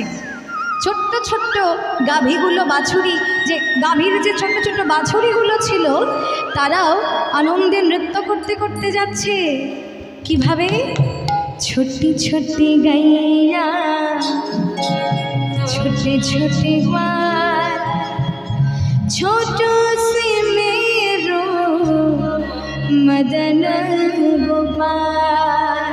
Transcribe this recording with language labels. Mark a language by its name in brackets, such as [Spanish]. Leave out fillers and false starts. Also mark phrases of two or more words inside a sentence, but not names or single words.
[Bangla] ছোট্ট ছোট্ট গাভীগুলো, বাছুরি, যে গাভীর যে ছোট্ট ছোট্ট বাছুরিগুলো ছিল, তারাও আনন্দে নৃত্য করতে করতে যাচ্ছে। [Hindi] কিভাবে? छोटी छोटी गैया छोटे छोटे गाय, छोटो सो मेरो मदन गोपाल।